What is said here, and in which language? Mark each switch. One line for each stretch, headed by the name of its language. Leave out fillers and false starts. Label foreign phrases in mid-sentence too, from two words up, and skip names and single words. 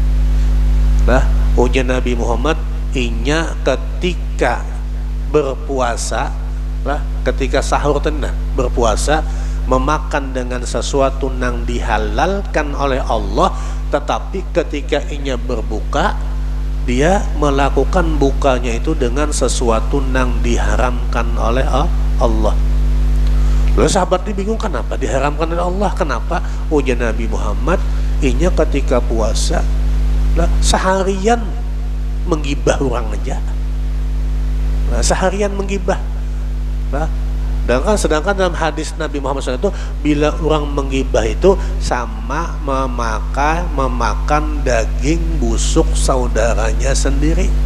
Indonesian: Ujar Nabi Muhammad, inya ketika berpuasa ketika sahur tenang berpuasa memakan dengan sesuatu yang dihalalkan oleh Allah, tetapi ketika inya berbuka dia melakukan bukanya itu dengan sesuatu yang diharamkan oleh Allah. Lalu sahabat ini bingung, kenapa diharamkan oleh Allah? Kenapa? Ujar Nabi Muhammad, inya ketika puasa seharian menggibah orang aja. Seharian menggibah. Sedangkan dalam hadis Nabi Muhammad SAW itu, bila orang menggibah itu sama memakan daging busuk saudaranya sendiri.